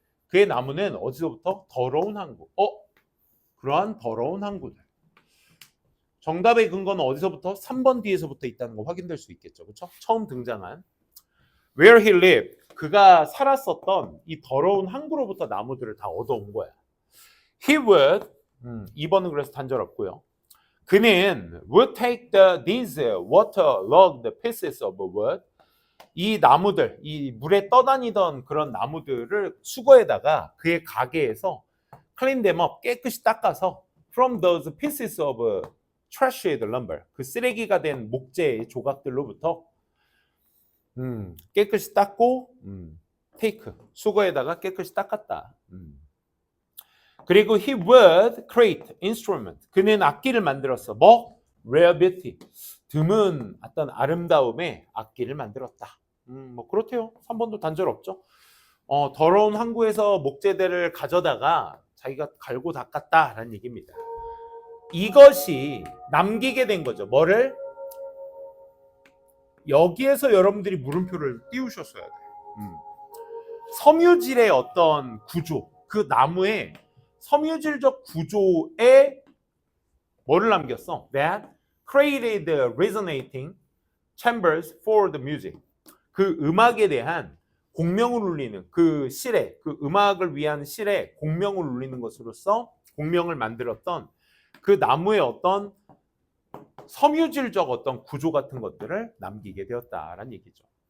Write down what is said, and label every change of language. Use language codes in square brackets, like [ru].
[ko] 그의 나무는 어디서부터? 더러운 항구. 그러한 더러운 항구들. 정답의 근거는 어디서부터? 3번 뒤에서부터 있다는 거 확인될 수 있겠죠. 그렇죠? 처음 등장한 [en] Where he lived. [ko] 그가 살았었던 이 더러운 항구로부터 나무들을 다 얻어온 거야. [en] He would [ko] 2번은 그래서 단절 없고요. 그는 [en] would take these waterlogged pieces of wood. [ko] 이 나무들, 이 물에 떠다니던 그런 나무들을 수거에다가 그의 가게에서 [en] clean them up, [ko] 깨끗이 닦아서 [en] from those pieces of trashed lumber, [ko] 그 쓰레기가 된 목재의 조각들로부터 깨끗이 닦고 [en] take, [ko] 수거에다가 깨끗이 닦았다. 그리고 [en] he would create instrument. [ko] 그는 악기를 만들었어. 뭐? [en] rare beauty. [ko] 드문 어떤 아름다움의 악기를 만들었다. 뭐 그렇대요. 3번도 단절 없죠. 더러운 항구에서 목재들을 가져다가 자기가 갈고 닦았다라는 얘기입니다. 이것이 남기게 된 거죠. 뭐를? 여기에서 여러분들이 물음표를 띄우셨어야 돼요. 섬유질의 어떤 구조, 그 나무의 섬유질적 구조에 뭐를 남겼어? [en] That created resonating chambers for the music. [ko] 그 음악에 대한 공명을 울리는 그 실에, 그 음악을 위한 실에 공명을 울리는 것으로서 공명을 만들었던 그 나무의 어떤 섬유질적 어떤 구조 같은 것들을 남기게 되었다라는 얘기죠.